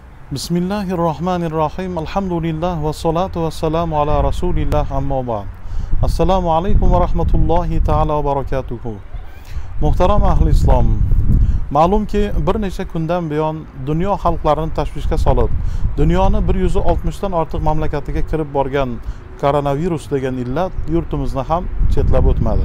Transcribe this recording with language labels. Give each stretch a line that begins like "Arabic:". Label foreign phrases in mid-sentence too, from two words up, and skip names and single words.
Arabic: بسم الله الرحمن الرحيم. الحمد لله والصلاة والسلام على رسول الله أما بعد. السلام عليكم ورحمة الله تعالى وبركاته.
Uzbek: Muhtaram ahli islom, ma'lumki bir necha kundan buyon dunyo xalqlarini tashvishga solib, dunyoni 160 dan ortiq mamlakatiga kirib borgan koronavirus degan illat yurtimizni ham chetlab o'tmadi.